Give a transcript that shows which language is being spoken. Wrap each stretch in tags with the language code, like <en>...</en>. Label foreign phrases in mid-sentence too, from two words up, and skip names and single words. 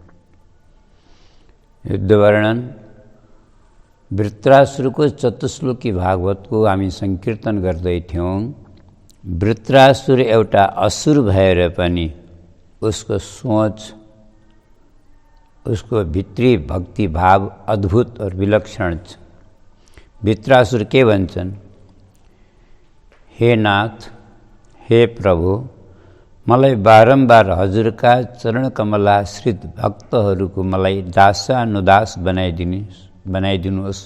<ne>वृत्रासुरको चतुश्लोकी भागवतको हामी संकीर्तन गर्दै थियौं। वृत्रासुर एउटा असुर भएर पनि उसको सोच, उसको भित्री भक्ति भाव अद्भुत और विलक्षण छ। वृत्रासुर के भन्छन्? हे नाथ, हे प्रभु, मलाई बारम्बार हजुरका चरण कमलाश्रित भक्तहरूको मलाई दासानुदास बनाइदिनुहोस्।</ne>